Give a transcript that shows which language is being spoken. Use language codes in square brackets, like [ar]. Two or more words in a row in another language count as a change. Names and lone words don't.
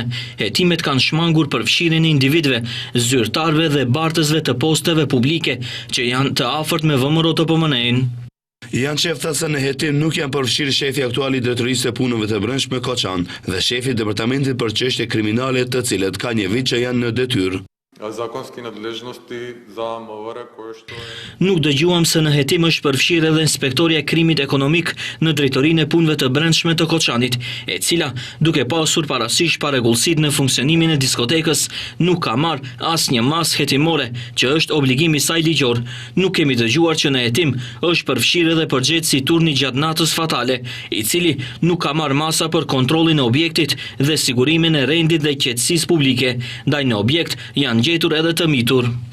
[sq] Hetimet kanë shmangur për fshirjen e individëve, zyrtarëve dhe bartësve të posteve publike që janë të afërt me VMRO-DPMN. Jançev tha se në hetim nuk janë përfshirë shefi aktual i Drejtorisë së Punëve të Brendshme Koçan dhe shefi i Departamentit për çështje kriminale, të cilët ka një vit që janë në detyrë. [mk] Законски надлежности за МВР које што је... [sq] Nuk dëgjuam se në hetim është përfshirë edhe inspektoria e krimit ekonomik në Drejtorinë e Punëve të Brendshme të Koçanit, e cila, duke pasur parasysh paregullësitë në funksionimin e diskotekës, nuk ka marrë asnjë masë hetimore, që është obligim i saj ligjor. Nuk kemi dëgjuar që në hetim është përfshirë edhe përgjegjësi i turni gjatë natës fatale, i cili nuk ka marrë masa për kontrollin e objektit dhe sigurimin e rendit dhe qetësisë publike, ndaj në objekt janë gjetur edhe të mitur.